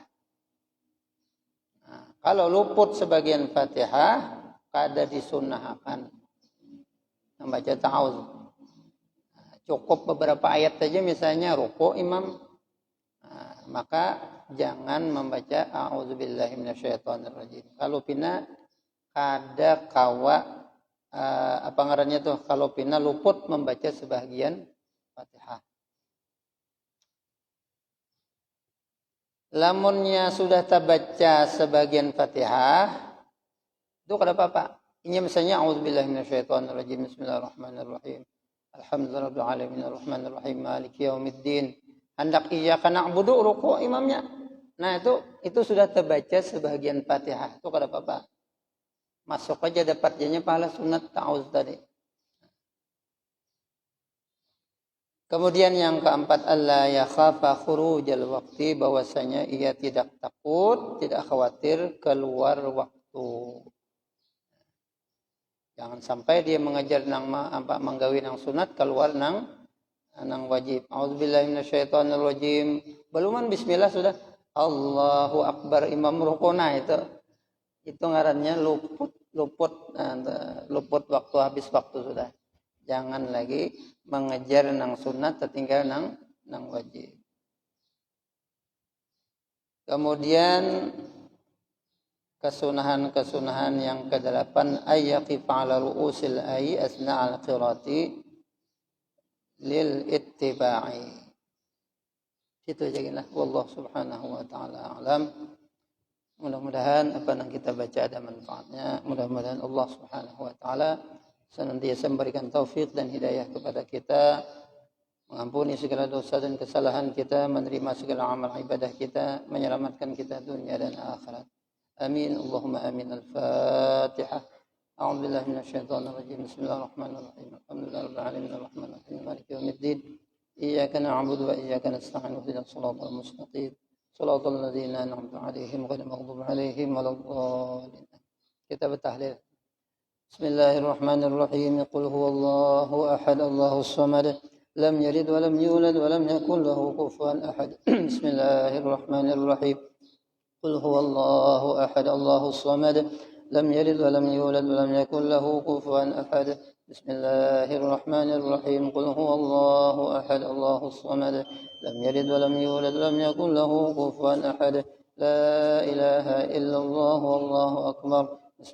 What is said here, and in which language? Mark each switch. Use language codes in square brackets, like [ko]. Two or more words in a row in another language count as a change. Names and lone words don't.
[bjn] Nah, kalau luput sebagian Fatihah, kada disunnahkan membaca ta'awudz. Cukup beberapa ayat saja, misalnya ruku imam, maka jangan membaca [ar] أعوذ بالله من الشيطان الرجيم. [bjn] Kalau pina kada kawa apa ngarannya tuh, kalau pina luput membaca sebagian Fatihah. Lamunnya sudah terbaca sebagian Fatihah, itu kada apa-apa. Ini misalnya [ar] أعوذ بالله من الشيطان الرجيم، بسم الله الرحمن الرحيم. الحمد لله رب العالمين الرحمن الرحيم مالك يوم الدين. [bjn] Hendak [ar] إياك نعبد [bjn] ruku imamnya. Nah, itu sudah terbaca sebagian Fatihah. Itu kada apa-apa. Masuk aja dapat jadinya pahala sunat ta'awudz tadi. [id] Kemudian yang keempat, [ar] ألا يخاف خروج الوقت, [id] bahwasanya ia tidak takut, tidak khawatir keluar waktu. [bjn] Jangan sampai dia mengajar nang menggawi nang sunat keluar nang wajib. [ar] أعوذ بالله من الشيطان الرجيم. [bjn] Beluman bismillah sudah [ar] الله أكبر [bjn] imam rukuna, itu ngarannya luput waktu, habis waktu sudah. Jangan lagi mengejar nang sunat tertinggal nang wajib. [id] Kemudian kesunahan yang ke-8, [ar] أن يقف على رؤوس الآي أثناء القراءة للاتباع. [id] Itu aja lah. [ar] والله سبحانه وتعالى أعلم. [id] Mudah-mudahan apa yang kita baca ada manfaatnya. Mudah-mudahan [ar] الله سبحانه وتعالى [id] senantiasa memberikan taufik dan hidayah kepada kita, mengampuni segala dosa dan kesalahan kita, menerima segala amal ibadah kita, menyelamatkan kita dunia dan akhirat. Amin. [ar] اللهم آمين. الفاتحة. أعوذ بالله من الشيطان الرجيم. بسم الله الرحمن الرحيم. الحمد لله رب العالمين الرحمن الرحيم مالك يوم الدين. إياك نعبد وإياك نستعين. اهدنا الصراط المستقيم. صراط الذين أنعمت عليهم غير المغضوب عليهم ولا الضالين. [id] Kita bertahlil. [ar] بسم الله الرحمن الرحيم. قل هو الله أحد، الله الصمد. لم يلد ولم يولد ولم يكن له كفوا أحد. Bismillahirrahmanirrahim. قل هو الله أحد الله الصمد لم يلد ولم يولد ولم يكن له كفوا أحد بسم الله الرحمن الرحيم قل هو الله أحد الله الصمد لم يلد ولم يولد ولم يكن له كفوا أحد لا إله إلا الله والله أكبر